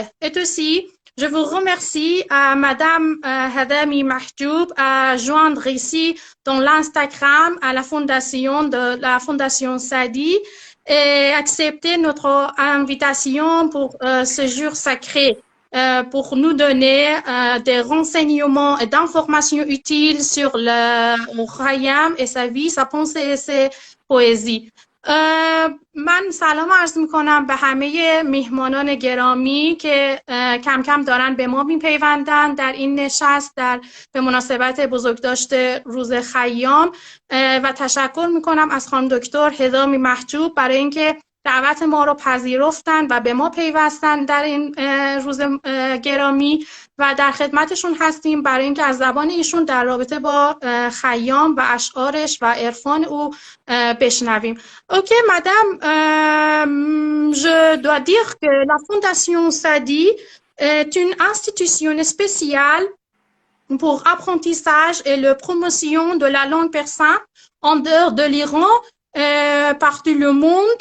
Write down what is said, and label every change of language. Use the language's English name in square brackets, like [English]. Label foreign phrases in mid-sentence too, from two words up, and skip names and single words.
[French] Et aussi, je vous remercie à Madame Hadami Mahjoub à joindre ici dans l'Instagram à la fondation de la Fondation Sadi et accepter notre invitation pour ce jour sacré. Pour nous donner des renseignements et d'informations utiles sur le Khayyam et sa vie, sa pensée et ses poésies. [Persian] من سلام عرض میکنم به همه میهمانان گرامی که کم کم دارن به ما میپیوندن در این نشست به مناسبت بزرگداشت روز خیام و تشکر میکنم از خانم دکتر هدامی محجوب برای اینکه دعوت ما رو پذیرفتن و به ما پیوستن در این روز گرامی و در خدمتشون هستیم برای اینکه از زبان ایشون در رابطه با خیام و اشعارش و عرفان او بشنویم. [French] Ok, madame, je dois dire que la Fondation Sadi est une institution spéciale pour apprentissage et la promotion de la langue persane en dehors de l'Iran, partout le monde.